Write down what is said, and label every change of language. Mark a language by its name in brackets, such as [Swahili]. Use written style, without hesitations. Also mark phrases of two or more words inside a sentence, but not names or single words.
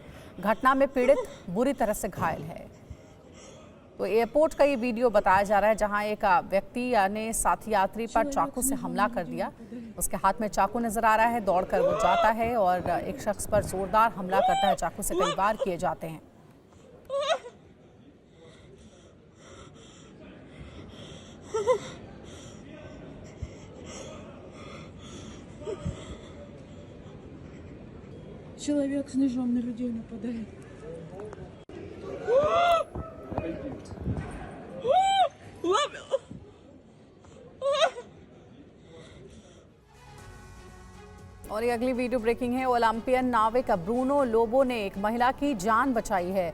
[Hindi] घटना में पीड़ित बुरी तरह से घायल है। तो एयरपोर्ट का ये वीडियो बताया जा रहा है जहां एक व्यक्ति ने साथी यात्री पर चाकू से हमला कर दिया। उसके हाथ में चाकू नजर आ रहा है। दौड़कर वो जाता है और एक शख्स पर जोरदार हमला करता है। चाकू से कई बार किए जाते हैं। [Russian] Человек с ножом на людей нападает. [Hindi] और ये अगली वीडियो ब्रेकिंग है। ओलंपियन नाविक ब्रूनो लोबो ने एक महिला की जान बचाई है।